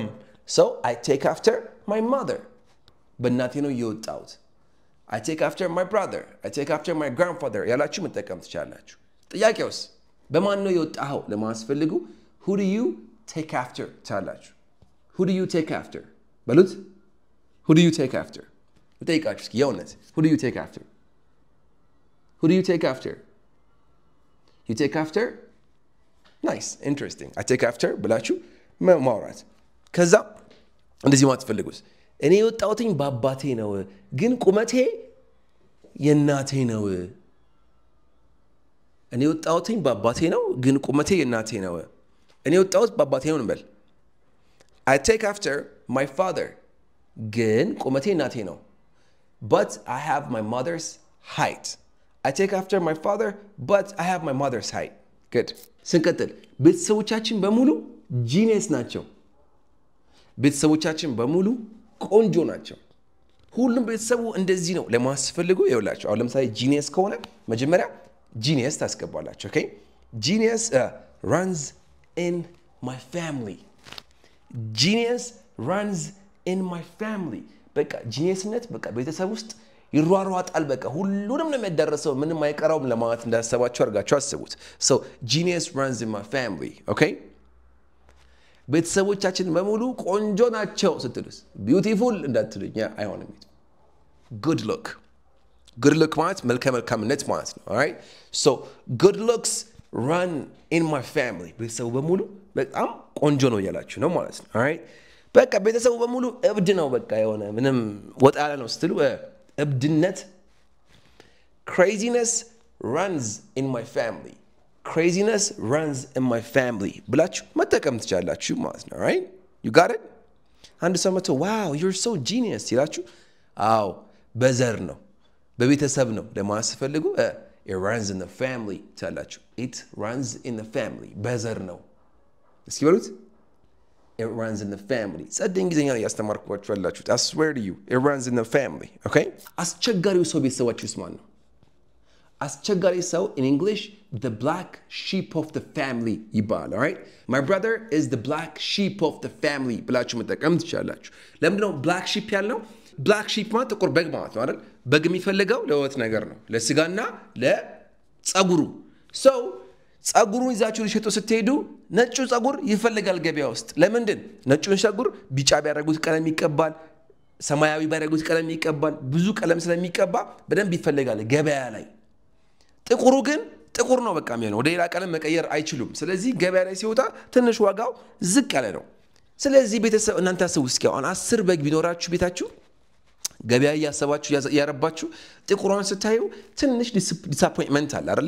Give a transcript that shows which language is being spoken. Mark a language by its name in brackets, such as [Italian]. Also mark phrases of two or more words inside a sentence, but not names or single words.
[English] So I take after my mother. [Amharic] በእናቴ ነው የወጣሁት. [English] I take after my brother. I take after my grandfather. [Amharic] ያላችሁ መጠቀም ትችላላችሁ. ጥያቄውስ በማን ነው የወጣኸው ለማስፈልጉ [English] who do you take after [Amharic] ትላላችሁ? [English] Who do you take after? በሉት. Who do you take after? [Amharic] ልጠይቃችሁ እስኪ የእውነት [English] who do you take after? Who do you take after? You take after? Nice, interesting. I take after [Amharic] ብላችሁ ማውራት. ከዛ እንደዚህ ማለት ፈልጉስ እኔ የወጣሁትኝ በአባቴ ነው ግን ቁመቴ የእናቴ ነው. እኔ የወጣሁትኝ በአባቴ ነው ግን ቁመቴ የእናቴ ነው. እኔ የወጣሁት በአባቴ ነው እንበል. [English] I take after my father [Amharic] ግን ቁመቴ የእናቴ ነው. [English] But I have my mother's height. I take after my father, but I have my mother's height. Good. [Amharic] ስንቀጥል ቤተሰቦቻችን በሙሉ ጂኒየስ ናቸው. ቤተሰቦቻችን በሙሉ ቆንጆ ናቸው. ሁሉም ቤተሰቡ እንደዚህ ነው ለማስፈልጉ ይኸውላችሁ። አሁን ለምሳሌ ጂኒየስ ከሆነ መጀመሪያ ጂኒየስ ታስገባላችሁ, okay? [English] Genius runs in my family. Genius runs in my family. [Amharic] በቃ ጂኒየስነት በቃ ቤተሰብ ውስጥ ይሯሯጣል በቃ ሁሉንም ነው የሚያደርሰው ምንም አይቀራውም ለማለት እንዳሰባችሁ አድርጋችሁ አስቡት. [English] So genius runs in my family, okay? [Amharic] ቤተሰቦቻችን በሙሉ ቆንጆ ናቸው ስትሉስ beautiful እንዳትሉኝ አይሆንም. [English] good look [Amharic] ማለት መልካምነት ማለት ነው, [English] all right? So good looks run in my family. [Amharic] ቤተሰቡ በሙሉ በጣም ቆንጆ ነው ያላችሁ ነው ማለት ነው, [English] all right? [Amharic] በቃ ቤተሰቡ በሙሉ እብድ ነው በቃ የሆነ ምንም ወጣ ያለ ነው ስትሉ እብድነት. [English] craziness runs in my family. Craziness runs in my family [Amharic] ብላችሁ መጠቀም ትችላላችሁ ማለት ነው, [English] right? You got it? [Amharic] አንድ ሰው መጥቶ [English] wow you're so genius [Amharic] ይላችሁ አዎ በዘር ነው በቤተሰብ ነው ለማስፈልጉ [English] it runs in the family [Amharic] ትላላችሁ. [English] it runs in the family [Amharic] በዘር ነው. እስኪ በሉት [English] it runs in the family. [Amharic] ጸደኝ ጊዜኛ ነው ያስተማርኳችሁ አላችሁት. [English] I swear to you it runs in the family, okay? [Amharic] አስቸጋሪው ሰው ቤተሰባችሁስ ማን ነው? አስቸጋሪ ሰው [English] in English the black sheep of the family [Amharic] ይባላል, [English] all right? My brother is the black sheep of the family [Amharic] ብላችሁ መጠቀም ትችላላችሁ. ለምንድን ነው [English] black sheep [Amharic] ያልነው? [English] black sheep [Amharic] ማለት ጥቁር በግ ማለት ነው አይደል? በግ የሚፈልገው ለወት ነገር ነው ለስጋና ለጸጉሩ. so ጸጉሩን ይዛችሁ ልሽጡ ስትሄዱ ነጩ ጸጉር ይፈልጋል ገበያ ውስጥ። ለምንድን ነጩን ጸጉር ቢጫ ቢያደርጉት ቀለም ይቀባል፣ ሰማያዊ ቢያደርጉት ቀለም ይቀባል፣ ብዙ ቀለም ስለሚቀባ በደንብ ይፈልጋል ገበያ ላይ። ጥቁሩ ግን ጥቁር ነው በቃ የሚሆነው ወደ ሌላ ቀለም መቀየር አይችሉም። ስለዚህ ገበያ ላይ ሲወጣ ትንሽ ዋጋው ዝቅ ያለ ነው። ስለዚህ ቤተሰብ እናንተ አስቡ እስኪ አሁን 10 በግ ቢኖራችሁ ቤታችሁ ገበያ ያሰባችሁ ያረባችሁ ጥቁሩን ስታዩ ትንሽ ዲስአፖይንትመንት አለ አይደል?